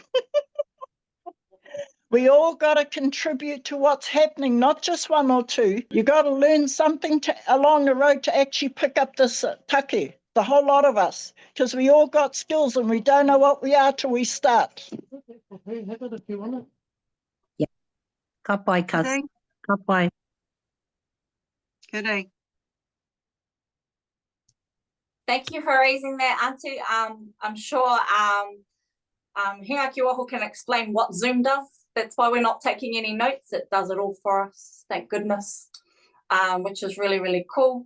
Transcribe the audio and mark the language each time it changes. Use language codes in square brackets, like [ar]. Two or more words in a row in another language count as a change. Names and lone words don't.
[en] We all got to contribute to what's happening, not just one or two. You got to learn something along the road to actually pick up this take, the whole lot of us, because we all got skills and we don't know what we are till we start. Yeah. [mi] Ka pai, cuz. [en] Goody. [mi] Ka pai. [en] Goody. Thank you for raising that, Auntie. I'm sure Hinga Ki Waho can explain what Zoom does. That's why we're not taking any notes. It does it all for us, thank goodness, which is really, really cool.